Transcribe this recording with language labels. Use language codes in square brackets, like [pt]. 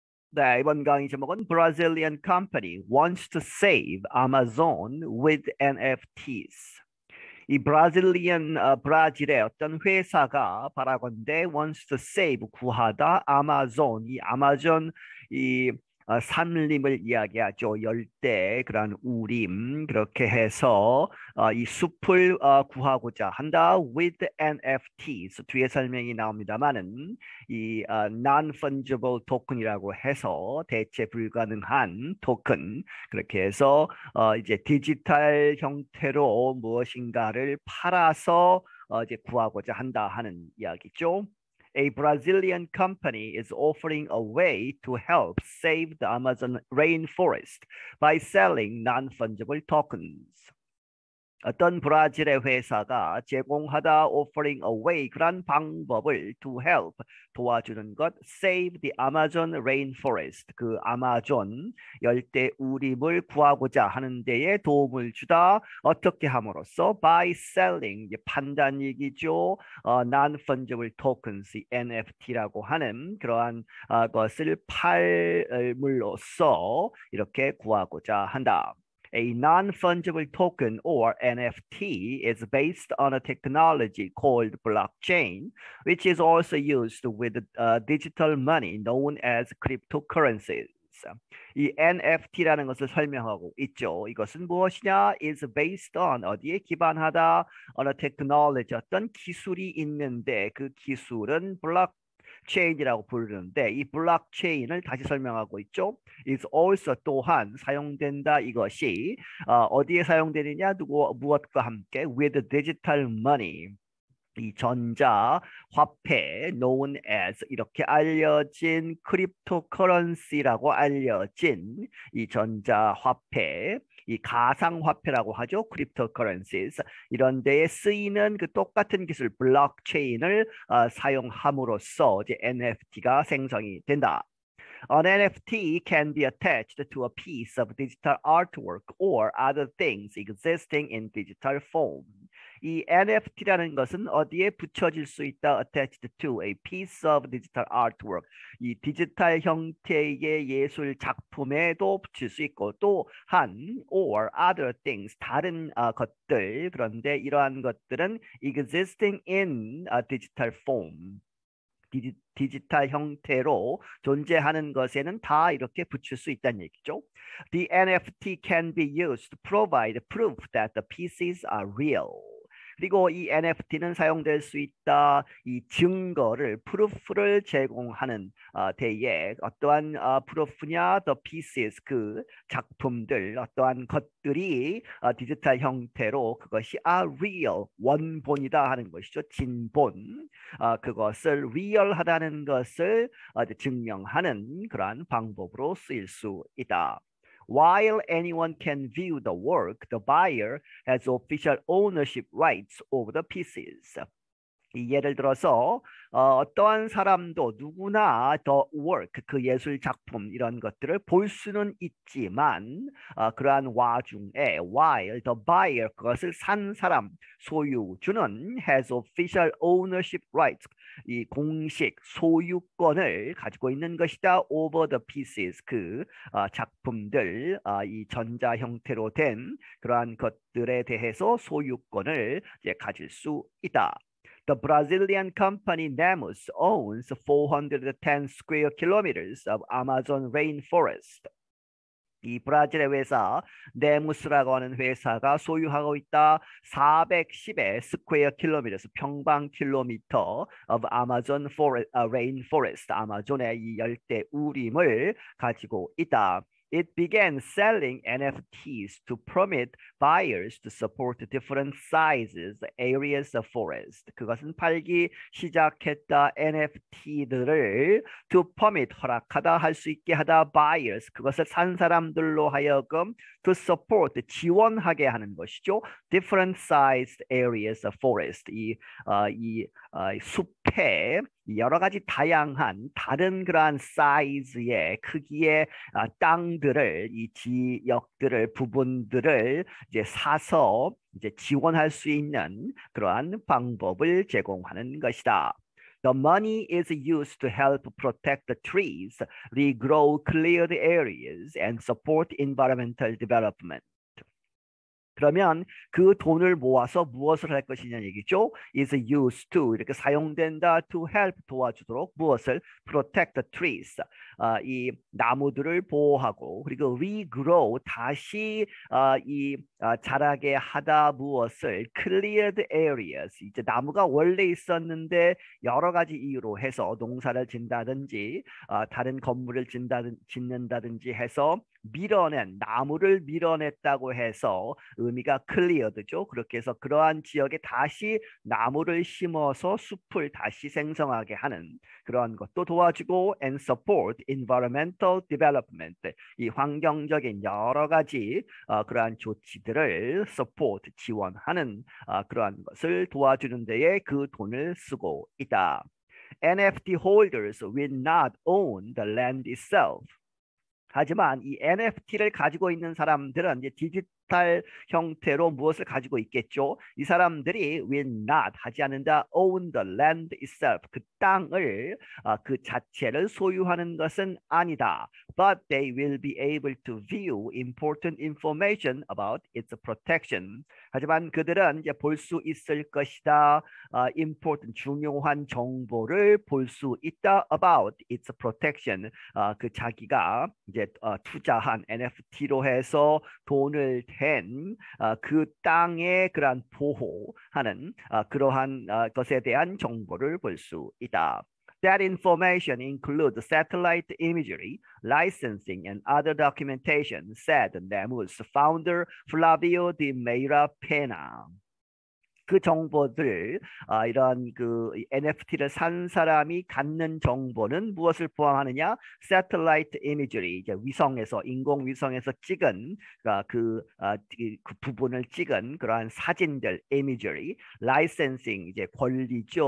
[ko] 네, 이번 강의 제목은 [en] Brazilian company wants to save Amazon with NFTs. [ko] 이 브라질의 어떤 회사가 바라건대 [en] wants to save [ko] 구하다 아마존 이 아마존 이 산림을 이야기하죠. 열대 그런 우림 그렇게 해서 이 숲을 구하고자 한다 [en] with NFTs [ko] 뒤에 설명이 나옵니다만은 이 non-fungible token이라고 해서 대체 불가능한 토큰 그렇게 해서 이제 디지털 형태로 무엇인가를 팔아서 이제 구하고자 한다 하는 이야기죠. [en] A Brazilian company is offering a way to help save the Amazon rainforest by selling non-fungible tokens. [ko] 어떤 브라질의 회사가 제공하다 [en] offering a way [ko] 그런 방법을 [en] to help [ko] 도와주는 것 [en] save the Amazon rainforest [ko] 그 아마존 열대 우림을 구하고자 하는 데에 도움을 주다 어떻게 함으로써 [en] by selling [ko] 판단 얘기죠 [en] non-fungible tokens [ko] NFT라고 하는 그러한 것을 팔물로써 이렇게 구하고자 한다. [en] A non-fungible token or NFT is based on a technology called blockchain, which is also used with digital money known as cryptocurrencies. [ko] 이 NFT라는 것을 설명하고 있죠. 이것은 무엇이냐? [en] is based on [ko] 어디에 기반하다? on a technology 어떤 기술이 있는데 그 기술은 체인이라고 부르는데 이 블록체인을 다시 설명하고 있죠. [en] is also [ko] 또한 사용된다 이것이 어디에 사용되느냐 무엇과 함께 [en] with digital money [ko] 이 전자 화폐 [en] known as [ko] 이렇게 알려진 크립토커런시라고 알려진 이 전자 화폐 이 가상화폐라고 하죠. 크립토커런시스 이런 데에 쓰이는 그 똑같은 기술 블록체인을 사용함으로써 이제 NFT가 생성이 된다. [en] An NFT can be attached to a piece of digital artwork or other things existing in digital form. [ko] 이 NFT라는 것은 어디에 붙여질 수 있다. [en] Attached to a piece of digital artwork. [ko] 이 디지털 형태의 예술 작품에도 붙일 수 있고 또한 [en] or other things [ko] 다른 것들 그런데 이러한 것들은 [en] existing in a digital form. [ko] 디지털 형태로 존재하는 것에는 다 이렇게 붙일 수 있다는 얘기죠. [en] The NFT can be used to provide proof that the pieces are real. [ko] 그리고 이 NFT는 사용될 수 있다. 이 증거를, 프루프를 제공하는 데에 어떠한 프루프냐, [en] the pieces, [ko] 그 작품들, 어떠한 것들이 디지털 형태로 그것이 real, 원본이다 하는 것이죠. 진본, 그것을 리얼하다는 것을 증명하는 그러한 방법으로 쓰일 수 있다. [en] While anyone can view the work, the buyer has official ownership rights over the pieces. [ko] 예를 들어서 어떠한 사람도 누구나 [en] the work, [ko] 그 예술 작품 이런 것들을 볼 수는 있지만 그러한 와중에 [en] while the buyer, [ko] 그것을 산 사람, 소유주는 [en] has official ownership rights, [ko] 이 공식 소유권을 가지고 있는 것이다. [en] over the pieces, [ko] 그 작품들, 이 전자 형태로 된 그러한 것들에 대해서 소유권을 이제 가질 수 있다. [en] The Brazilian company Nemus owns 410 square kilometers of Amazon rainforest. [ko] 이 브라질의 회사 네무스라고 하는 회사가 소유하고 있다 410의 스퀘어 킬로미터 평방 킬로미터 [en] of Amazon rainforest [ko] 아마존의 이 열대 우림을 가지고 있다. [en] It began selling NFTs to permit buyers to support different sizes, areas of forest. [ko] 그것은 팔기 시작했다. NFT들을 [en] to permit, [ko] 허락하다, 할 수 있게 하다. buyers, 그것을 산 사람들로 하여금 [en] to support, [ko] 지원하게 하는 것이죠. [en] different sized areas of forest. [ko] 이 숲에 여러 가지 다양한 다른 그러한 사이즈의 크기의 땅들을 이 지역들을 부분들을 이제 사서 이제 지원할 수 있는 그러한 방법을 제공하는 것이다. [en] The money is used to help protect the trees, regrow cleared areas, and support environmental development. [ko] 그러면 그 돈을 모아서 무엇을 할 것이냐는 얘기죠. [en] is used to [ko] 이렇게 사용된다 [en] to help [ko] 도와주도록 무엇을 [en] protect the trees [ko] 이 나무들을 보호하고 그리고 regrow 다시 자라게 하다 무엇을 [en] cleared areas [ko] 이제 나무가 원래 있었는데 여러 가지 이유로 해서 농사를 짓는다든지 다른 건물을 짓는다든지 해서 나무를 밀어냈다고 해서 의미가 cleared죠. 그렇게 해서 그러한 지역에 다시 나무를 심어서 숲을 다시 생성하게 하는 그러한 것도 도와주고 [en] and support environmental development [ko] 이 환경적인 여러 가지 그러한 조치들을 support 지원하는 그러한 것을 도와주는 데에 그 돈을 쓰고 있다. [en] NFT holders will not own the land itself. [ko] 하지만 이 NFT를 가지고 있는 사람들은 이제 디지털 형태로 무엇을 가지고 있겠죠? 이 사람들이 [en] will not [ko] 하지 않는다 [en] own the land itself [ko] 그 땅을 그 자체를 소유하는 것은 아니다. [en] But they will be able to view important information about its protection. [ko] 하지만 그들은 이제 볼 수 있을 것이다. important 중요한 정보를 볼 수 있다 [en] about its protection. [ko] 그 자기가 이제 투자한 NFT로 해서 돈을 댄 그 땅의 그러한 보호하는 그러한 것에 대한 정보를 볼 수 있다. [en] That information includes satellite imagery, licensing, and other documentation, said NEMU's founder Flavio de Meira Pena. [ko] 그 정보들 이런 그 NFT를 산 사람이 갖는 정보는 무엇을 포함하느냐? [en] Satellite imagery [ko] 이제 위성에서 인공위성에서 찍은 그 부분을 찍은 그러한 사진들 imagery, licensing 이제 권리죠.